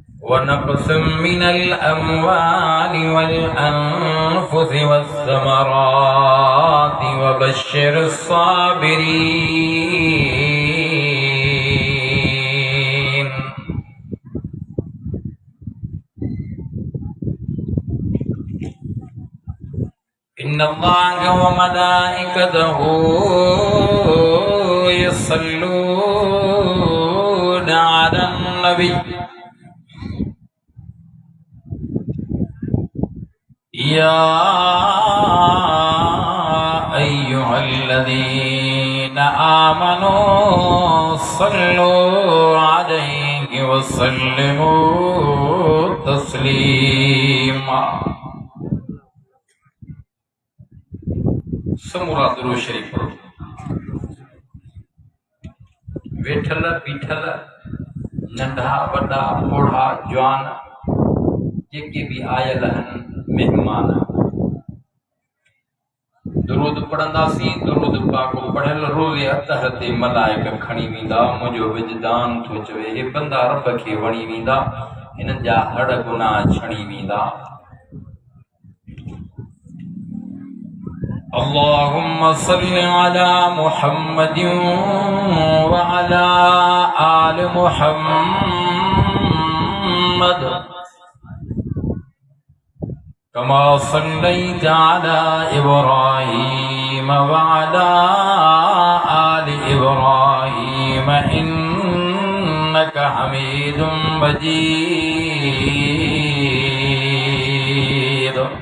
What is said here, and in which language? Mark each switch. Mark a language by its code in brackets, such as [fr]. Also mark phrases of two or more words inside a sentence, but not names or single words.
[ar] ونقص من الأموال والأنفس والثمرات وبشر الصابرين. إن الله وملائكته يصلون على النبي يا أيها الذين آمنوا صلوا عليه وسلموا تسليما. [sd] समूरा दुरूद शरीफ पढ़ो। वेठल पीठल नंढा वॾा बूढ़ा जवान जेके भी आयल आहिनि मेहमान दुरूद पढ़ंदासीं। दुरूद पाक पढ़ियल रोज़े अतहर ते मलाइक खणी वेंदा। मुंहिंजो विजदान थो चवे हे बंदा रब खे वणी वेंदा, हिननि जा हड़ गुनाह छणी वेंदा। [ar] اللهم صل على محمد وعلى آل محمد كما صليت على إبراهيم وعلى آل إبراهيم إنك حميد مجيد.